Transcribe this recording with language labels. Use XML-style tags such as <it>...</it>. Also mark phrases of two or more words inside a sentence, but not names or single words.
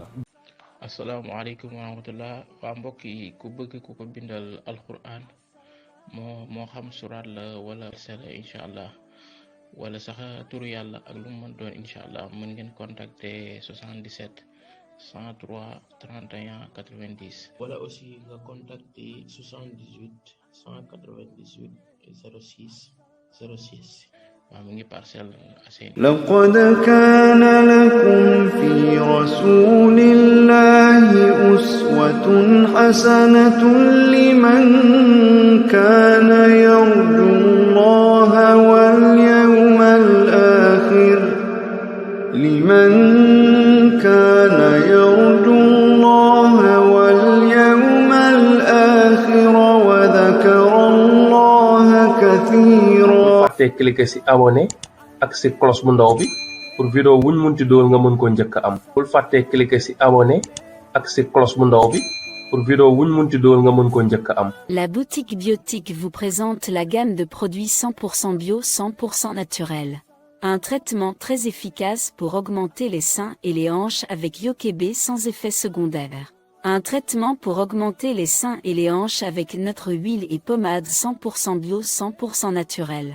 <ar>السلام عليكم ورحمة الله</ar> <wo>waa mbokk yi ku bëgg ku ko bindal alquran moo xam suraat la wala sala</wo> <ar>إن شاء الله</ar> <wo>wala sax turu yàlla ak lu mu mën doon</wo> <ar>إن شاء الله</ar> <wo>mën ngeen contacter 77 103 31 90 wala aussi nga contacter 78 198 06 06 waaw mu ngi Parcelles Assainies.</wo> <ar>لقد كان لكم في رسول الله أسوة حسنة لمن كان يرجو الله واليوم الآخر وذكر الله كثيرا.</ar> <wo>fàtte cliquer ci abonné ak ci cloche bu ndaw bi pour vidéo wuñ munti dool nga mën ko njëkk am. bul fàtte cliquer ci abonné ak ci cloche bu ndaw bi pour vidéo wuñ munti dool nga mën ko njëkk am.</wo> <fr>La boutique Biotique vous présente la gamme de produits 100% bio, 100% naturel. Un traitement très efficace pour augmenter les seins et les hanches avec Yokebe sans effet secondaire. Un traitement pour augmenter les seins et les hanches avec notre huile et pommade 100% bio, 100% naturel.</fr>